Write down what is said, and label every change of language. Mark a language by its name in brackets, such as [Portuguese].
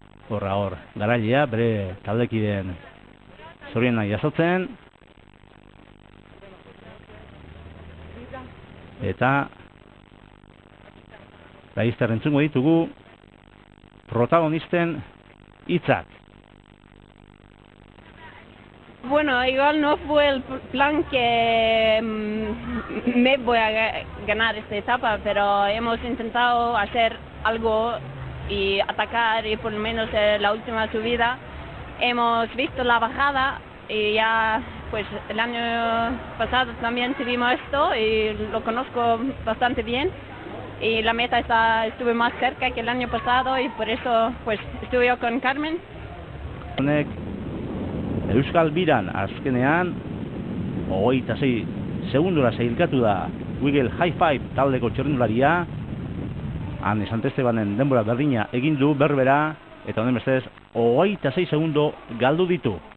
[Basque] Horra hor, garailea bere taldekideen zorionak jasotzen, eta laizter entzungo ditugu protagonisten hitzak. [Spanish] Bueno, igual no fue el plan que me voy a ganar esta etapa, pero hemos intentado hacer algo y atacar, y por lo menos la última subida hemos visto la bajada, y ya pues el año pasado también tuvimos esto y lo conozco bastante bien, y la meta estuve más cerca que el año pasado, y por eso pues estuve yo con Carmen. [Basque] Euskal Biran azkenean 26 segundora sailkatu da Wiggle High Five taldeko txirrindularia. Anne Santestebanen denbora berdina egin du berbera, eta honen bestez 26 segundo galdu ditu.